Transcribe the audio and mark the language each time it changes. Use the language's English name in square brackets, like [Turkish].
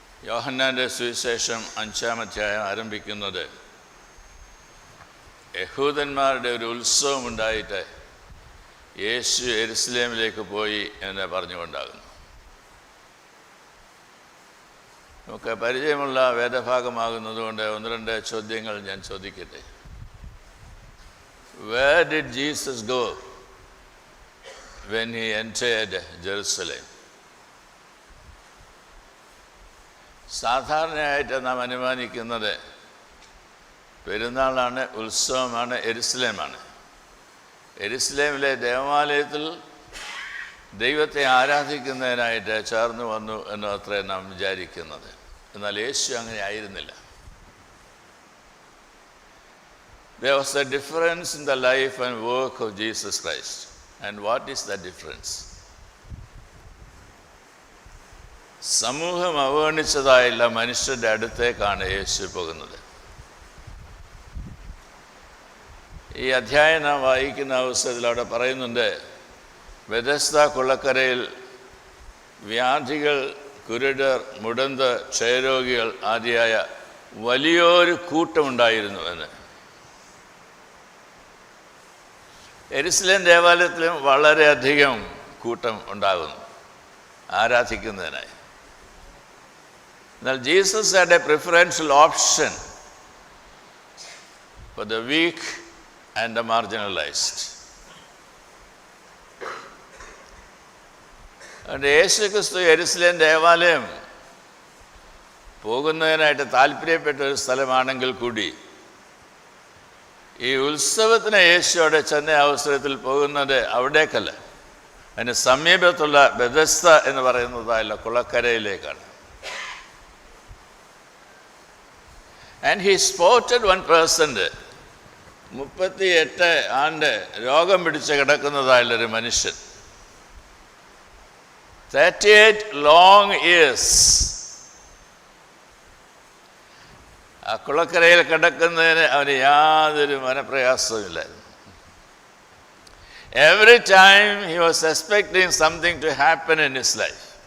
[Malayalam] യോഹന്നാൻ്റെ സുവിശേഷം 5-ാം അധ്യായം ആരംഭിക്കുന്നത് യഹൂദന്മാരുടെ ഒരു ഉത്സവം ഉണ്ടായിട്ട് യേശു യെരുശലേമിലേക്ക് പോയി എന്ന് പറഞ്ഞുകൊണ്ടാകുന്നു. നമുക്ക് പരിചയമുള്ള വേദഭാഗമാകുന്നതുകൊണ്ട് 1-2 ചോദ്യങ്ങൾ ഞാൻ ചോദിക്കട്ടെ. [English] Where did Jesus go when he entered Jerusalem? [Malayalam] സാധാരണയായിട്ട് നാം അനുമാനിക്കുന്നത് പെരുന്നാളാണ്, ഉത്സവമാണ്, യെരുശലേമാണ്. യെരുശലേമിലെ ദേവാലയത്തിൽ ദൈവത്തെ ആരാധിക്കുന്നതിനായിട്ട് ചേർന്ന് വന്നു എന്നത്രേ നാം വിചാരിക്കുന്നത്. എന്നാൽ യേശു അങ്ങനെ ആയിരുന്നില്ല. [English] There was a difference in the life and work of Jesus Christ. And what is the difference? [Malayalam] സമൂഹം അവഗണിച്ചതായുള്ള മനുഷ്യരുടെ അടുത്തേക്കാണ് യേശു പോകുന്നത്. ഈ അധ്യായം നാം വായിക്കുന്ന അവസരത്തിൽ അവിടെ പറയുന്നുണ്ട്, ബെഥസ്ദ കുളക്കരയിൽ വ്യാധികൾ, കുരുടർ, മുടന്ത്, ക്ഷയരോഗികൾ ആദിയായ വലിയൊരു കൂട്ടമുണ്ടായിരുന്നു എന്ന്. യെരുശലേം ദേവാലയത്തിലും വളരെയധികം കൂട്ടം ഉണ്ടാകുന്നു ആരാധിക്കുന്നതിനായി. എന്നാൽ Jesus [English] had a preferential option for the weak and the marginalized. [Malayalam] അതുകൊണ്ട് യേശു ക്രിസ്തു യെരുശലേം ദേവാലയം പോകുന്നതിനായിട്ട് താല്പര്യപ്പെട്ട ഒരു സ്ഥലമാണെങ്കിൽ കൂടി ഈ ഉത്സവത്തിന് യേശു അവിടെ ചെന്ന അവസരത്തിൽ പോകുന്നത് അവിടേക്കല്ല, അതിന് സമീപത്തുള്ള ബെഥസ്ദ എന്ന് പറയുന്നതായുള്ള കുളക്കരയിലേക്കാണ്. [English] and he spotted one person, [Malayalam] 38 ആണ്ട് രോഗം പിടിച്ച് കിടക്കുന്നതായുള്ളൊരു മനുഷ്യൻ, 38 [English] long years [Malayalam] ആ കുളക്കരയിൽ കിടക്കുന്നതിന് അവന് യാതൊരു മനപ്രയാസവുമില്ലായിരുന്നു. [English] Every time he was expecting something to happen in his life.